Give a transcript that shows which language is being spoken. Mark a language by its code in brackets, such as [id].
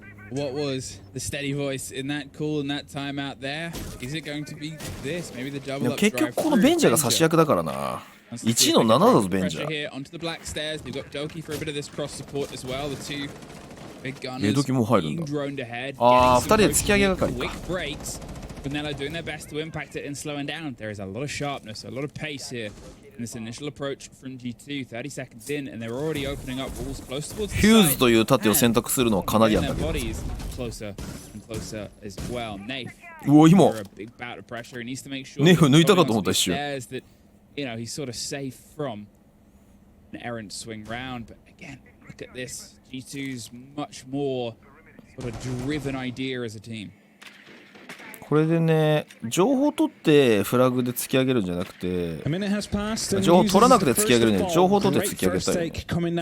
[en] What was the steady voice in that call and that timeout there? Is it going to be this? Maybe the double up drive. [ja] 結局このベンジャーが差し役だからな。 1の7だぞベンジャー。 [en] Onto the black stairs. They've got Doki for a bit of this cross support as well. The two big gunners. [ja] ドキも入るんだ。 [en] droned ahead. [ja] ああ、2人で突き上げ係か。 [en] Quick breaks. Vanilla doing their best to impact it and slowing down. There is a lot of sharpness, a lot of pace here in this initial approach from G2. 30 seconds in, and they're already opening up walls close towards the side. [ja] ヒューズという盾を選択するのはカナディアンだけど。 [en] Closer and closer as well. Nafe. [ja] うお、今。 [en] A big bout of pressure. He needs to make sure. [ja] ネフ抜いたかと思った一瞬。 [en] That, you know, he's sort of safe from an errant swing round. But again, look at this. G2's much more sort of driven idea as a team. [ja] これでね、情報取ってフラグで突き上げるんじゃなくて、情報取らなくて突き上げるんで、情報取って突き上げたいよね。